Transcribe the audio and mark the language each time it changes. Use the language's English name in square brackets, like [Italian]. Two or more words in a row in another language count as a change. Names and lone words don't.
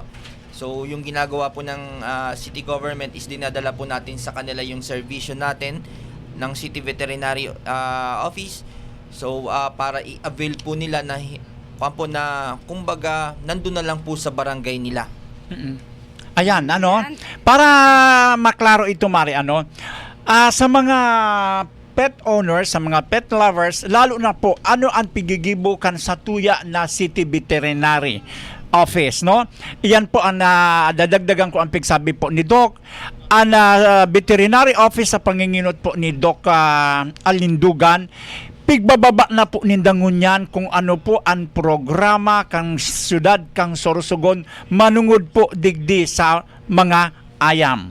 [Filipino] So yung ginagawa po ng [English] city government [Filipino] is dinadala po natin sa kanila yung servisyo natin ng City Veterinary Office. So para i-avail po nila na kumbaga nandun na lang po sa barangay nila. Ayan, Ayan. para maklaro ito, Mari, sa mga [English] pet owners, [Filipino] sa mga [English] pet lovers, [Bikol] lalo na po, ano ang pigigibukan sa tuya na City Veterinary Office, no? [Filipino] Iyan po ang dadagdagan ko ang pigsabi po ni Doc. [Bikol] Ang Veterinary Office sa panginginot po ni Doc Alindugan, pigbababa na po nindangon yan kung ano po ang programa kang syudad kang Sorsogon manungod po digdi sa mga ayam.